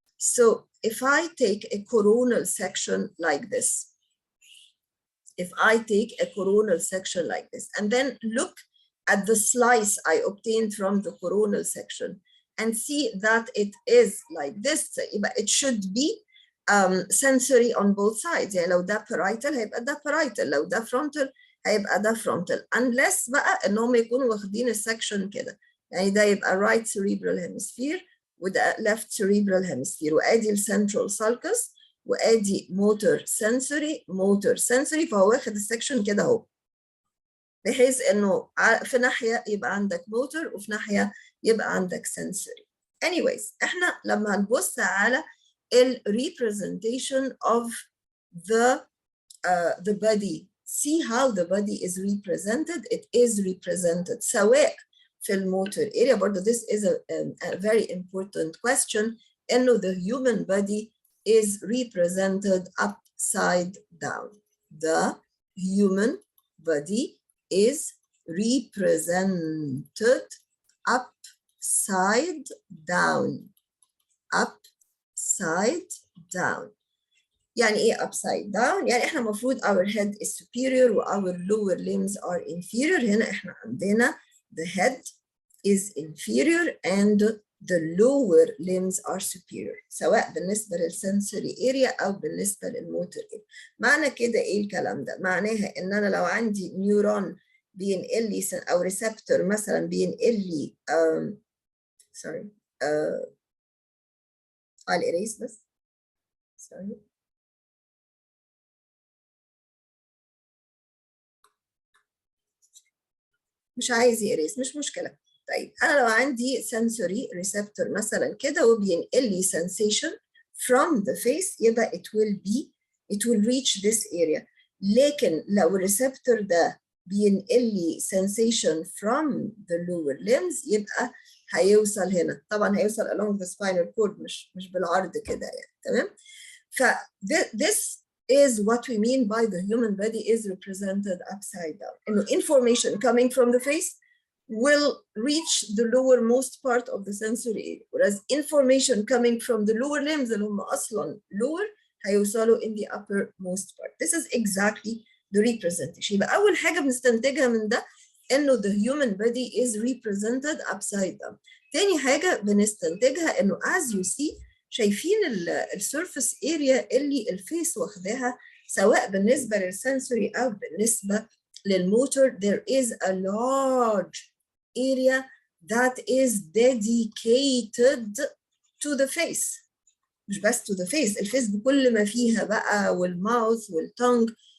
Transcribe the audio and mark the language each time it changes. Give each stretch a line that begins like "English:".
English: So if I take a coronal section like this, if I take a coronal section like this, and then look at the slice I obtained from the coronal section and see that it is like this, it should be sensory on both sides.
Arabic: يعني لو ده parietal هيبقى ده parietal، لو ده frontal هيبقى ده frontal، unless بقى انهم يكونوا واخدين السكشن كده، يعني ده يبقى right cerebral hemisphere وده left cerebral hemisphere، وادي السنترال sulcus وادي موتور سنسوري، فهو واخد السكشن كده اهو، بحيث انه في ناحيه يبقى عندك موتور وفي ناحيه يبقى عندك سنسوري.
English: anyways
Arabic: احنا لما هنبص على ال
English: representation of the body, see how the body is represented. It is represented
Arabic: سواء في الموتور
English: area، برضه this is a very important question، انه the human body is represented upside down. The human body is represented upside down. Upside down.
Arabic: يعني ايه
English: upside down؟
Arabic: يعني احنا المفروض
English: our head is superior و our lower limbs are inferior.
Arabic: هنا احنا عندنا
English: the head is inferior and the lower limbs are superior،
Arabic: سواء بالنسبة للسنسوري
English: area
Arabic: أو بالنسبة للموتور
English: area.
Arabic: معنى كده إيه الكلام ده؟ معناها إن أنا لو عندي نيورون بينقل لي أو ريسبتور مثلا بينقل لي
English: sorry I'll erase this. Sorry.
Arabic: مش عايز يقريس، مش مشكلة. طيب أنا لو عندي
English: sensory receptor
Arabic: مثلا كده وبينقل لي
English: sensation from the face، يبقى it will reach this area.
Arabic: لكن لو الريسبتور ده بينقل لي
English: sensation from the lower limbs
Arabic: يبقى هيوصل هنا. طبعا هيوصل
English: along the spinal cord،
Arabic: مش بالعرض كده يعني، تمام؟ ف
English: this is what we mean by the human body is represented upside down. إنه information coming from the face will reach the lowermost part of the sensory area, whereas information coming from the lower limbs
Arabic: اللي هم أصلاً
English: lower هيوصلوا in the uppermost part. This is exactly the representation.
Arabic: يبقى أول حاجة بنستنتجها من ده إنه
English: the human body is represented upside down.
Arabic: تاني حاجة بنستنتجها إنه
English: as you see
Arabic: شايفين السيرفيس اريا اللي الفيس واخداها سواء بالنسبه للسنسوري او بالنسبه للموتور.
English: There is a large area that is dedicated to the face.
Arabic: مش بس
English: to the face،
Arabic: الفيس بكل ما فيها بقى والماوث والتونج.